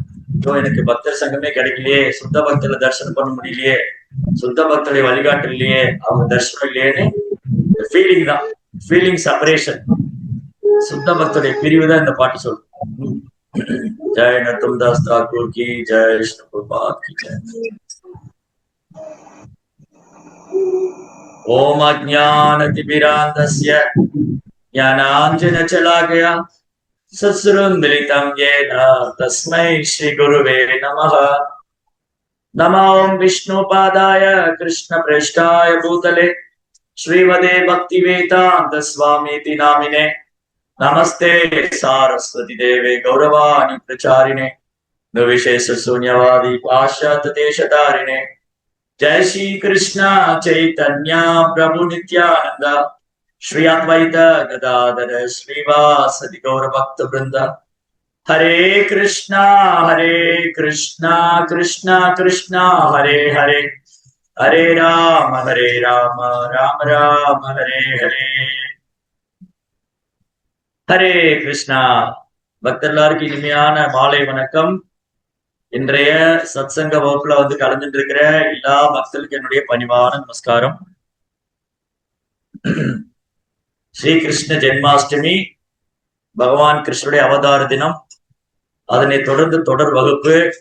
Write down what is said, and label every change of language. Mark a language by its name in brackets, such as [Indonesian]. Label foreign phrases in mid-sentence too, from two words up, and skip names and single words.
[Tamil] எனக்கு பக்தர் சங்கமே கிடைக்கலையே, சுத்த பக்தர்ல தரிசனம் பண்ண முடியலையே, சுத்த பக்தருடைய வழிகாட்டு இல்லையே, அவங்க தரிசனம் இல்லையேன்னு ஃபீலிங் தான், [English] feeling separation. [Tamil] சுத்த பக்தருடைய பிரிவு தான் இந்த பாட்டு சொல்லும். [Hindi] ஜெய் நர்த்தம் தாஸ் தாக்கூர் की जय, विष्णु प्रभात की जय। [Sanskrit] ओम अज्ञानतिमिरान्धस्य ज्ञानाञ्जनशलाकया सत्सुरन्मिलितं येन तस्मै श्रीगुरुवे नमः। नमो विष्णुपादाय कृष्णप्रेष्ठाय भूतले श्रीमते भक्तिवेदान्त स्वामीति नामिने नमस्ते सारस्वती देवे गौरवाणी प्रचारिणे निर्विशेष शून्यवादी पाश्चात्य देशधारिणे। जय श्री कृष्ण चैतन्य प्रभु नित्यानंद श्री अद्वैत गदाधर श्रीवासदि गौर भक्त वृंद। हरे कृष्णा कृष्णा कृष्णा हरे हरे, हरे राम राम राम हरे हरे। [Tamil] ஹரே கிருஷ்ணா. பக்தர்லாருக்கு இனிமையான மாலை வணக்கம். இன்றைய சத்சங்க வகுப்புல கலந்துட்டு இருக்கிற எல்லா பக்தர்களுக்கு என்னுடைய பணிவான நமஸ்காரம். ஸ்ரீகிருஷ்ண ஜென்மாஷ்டமி, பகவான் கிருஷ்ணனுடைய அவதார தினம், அதனை தொடர்ந்து தொடர் வகுப்பு.